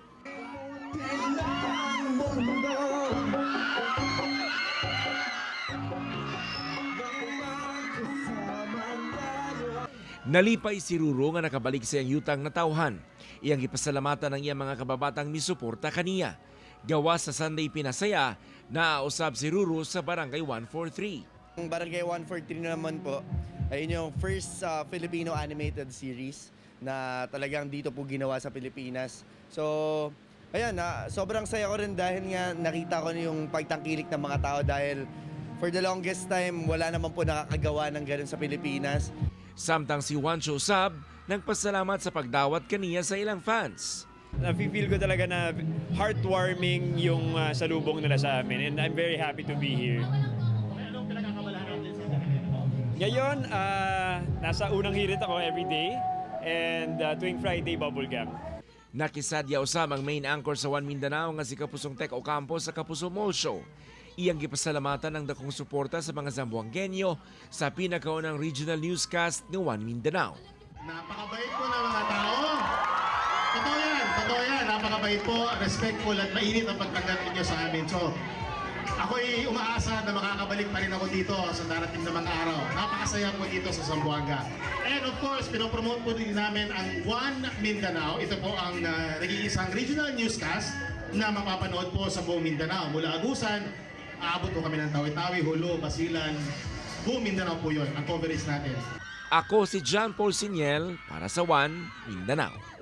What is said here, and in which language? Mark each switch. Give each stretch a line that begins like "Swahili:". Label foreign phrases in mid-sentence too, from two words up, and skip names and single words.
Cebuano: Nalipay si Ruru nga nakabalik sa iyang yutang na tawhan. Iyang ipasalamatan ng iyang mga kababatang misuporta kaniya. Gawa sa Sunday Pinasaya, naausab si Ruru sa Barangay 143.
Filipino: Ang Barangay 143 naman po, ay yung
English: first Filipino animated series
Filipino: na talagang dito po ginawa sa Pilipinas. So, ayan, sobrang saya ko rin dahil nga nakita ko yung pagtangkilik ng mga tao dahil
English: for the longest time,
Filipino: wala naman po nakakagawa ng ganun sa Pilipinas.
Cebuano: Samtang si Juancho Sab, nagpasalamat sa pagdawat kaniya sa ilang fans.
Filipino: Nafe-feel ko talaga na heartwarming yung salubong nila sa amin
English: and I'm very happy to be here.
Filipino: Ngayon, nasa unang hirit ako everyday and tuwing Friday, bubble gum.
Cebuano: Nakisadya usab ang main anchor sa One Mindanao nga si Kapusong Tech Ocampo sa Kapuso Mall Show. Iyang gipasalamatan ng dakong suporta sa mga Zamboangueño sa pinakaunang regional newscast ng One Mindanao.
Filipino: Napakabait po ng mga tao. Totoo yan. Napakabait po, respectful at mainit ang pagtanggap ninyo sa amin. So, ako'y umaasa na makakabalik pa rin ako dito sa darating na mga araw. Napakasaya po dito sa Zamboanga.
English: And of course,
Filipino: pinopromote po din namin ang One Mindanao. Ito po ang nag-iisang regional newscast na mapapanood po sa buong Mindanao. Mula Agusan, aabot po kami ng Tawi-Tawi, Holo, Basilan. Buong Mindanao po yun, ang coverage natin. Ako si John Paul Seniel para sa One Mindanao.